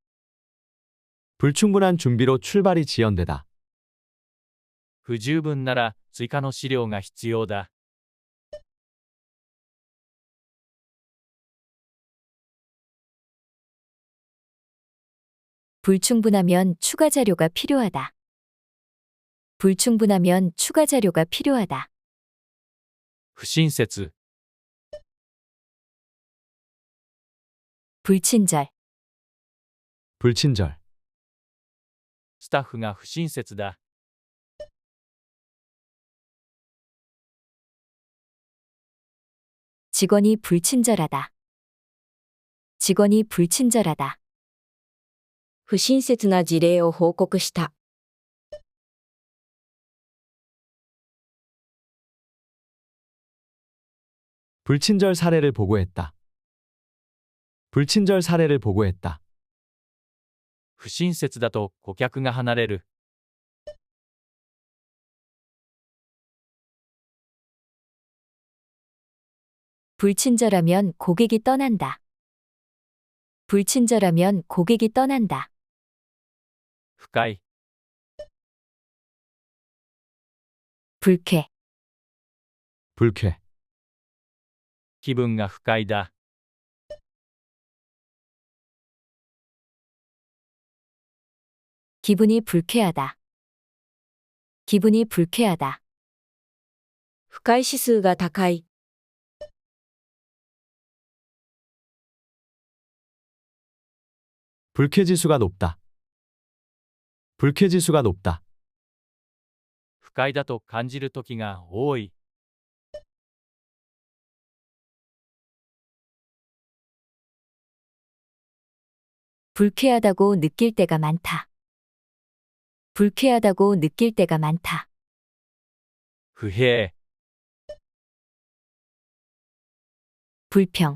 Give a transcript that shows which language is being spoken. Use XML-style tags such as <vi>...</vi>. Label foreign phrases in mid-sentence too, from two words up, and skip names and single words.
<ko>불충분한 준비로 출발이 지연되다.</ko> <ja>不十分なら追加の資料が必要だ。</ja> <ko>불충분하면 추가 자료가 필요하다. 불충분하면 추가 자료가 필요하다.</ko> <ja>不親切、</ja> <ko>불친절. 불친절.</ko> <ja>スタッフが不親切だ。</ja> <ko>직원이 불친절하다. 직원이 불친절하다.</ko> <ja>不親切な事例を報告した。</ja> <ko>불친절 사례를 보고했다. 불친절 사례를 보고했다.</ko> <ja>不親切だと顧客が離れる。</ja> <ko>불친절하면 고객이 떠난다. 불친절하면 고객이 떠난다.</ko> <ja>不快、</ja> <ko>불쾌. 불쾌.</ko> <ja>気分が不快だ。</ja> <ko>기분이 불쾌하다. 기분이 불쾌하다.</ko> <ja>不快指数が高い。</ja> <ko>불쾌지수가 높다. 불쾌지수가 높다.</ko> <ja>不快だと感じるときが多い。</ja> <ko>불쾌하다고 느낄 때가 많다. 불쾌하다고 느낄 때가 많다.</ko> <ja>不平、</ja> <ko>불평.</ko>